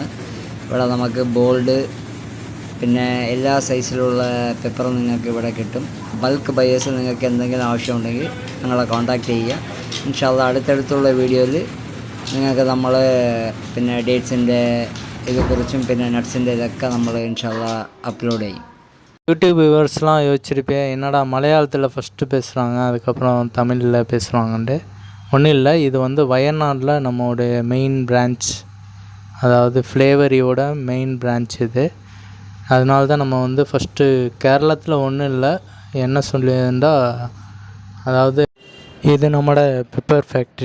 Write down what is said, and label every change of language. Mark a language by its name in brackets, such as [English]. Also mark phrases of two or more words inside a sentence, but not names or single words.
[Malayalam] ഇവിടെ നമുക്ക് ബോൾഡ്, പിന്നെ എല്ലാ സൈസിലുള്ള പെപ്പർ നിങ്ങൾക്ക് ഇവിടെ കിട്ടും. [English] bulk buyers [Malayalam] നിങ്ങൾക്ക് എന്തെങ്കിലും ആവശ്യമുണ്ടെങ്കിൽ ഞങ്ങളെ കോൺടാക്റ്റ് ചെയ്യുക. [Arabic] إن شاء الله [Malayalam] അടുത്തടുത്തുള്ള വീഡിയോയിൽ നിങ്ങൾക്ക് നമ്മൾ പിന്നെ ഡേറ്റ്സിൻ്റെ ഇതെക്കുറിച്ചും പിന്നെ നട്ട്സിൻ്റെ ഇതൊക്കെ നമ്മൾ [Arabic] إن شاء الله [Malayalam] അപ്‌ലോഡ് ചെയ്യും. [English] YouTube viewersலாம் [Tamil] யோசிச்சிருப்பேன், என்னடா மலையாளத்தில் ஃபஸ்ட்டு பேசுகிறாங்க அதுக்கப்புறம் தமிழில் பேசுகிறாங்கன்ட்டு. ஒன்றும் இல்லை, இது வந்து வயநாட்டில் நம்மளுடைய மெயின் பிரான்ச், அதாவது ஃப்ளேவரியோட மெயின் பிரான்ச் இது. அதனால தான் நம்ம வந்து ஃபஸ்ட்டு கேரளத்தில் ஒன்றும் இல்லை, என்ன சொல்லியிருந்தா, அதாவது இது நம்மளோட [English] pepper factory.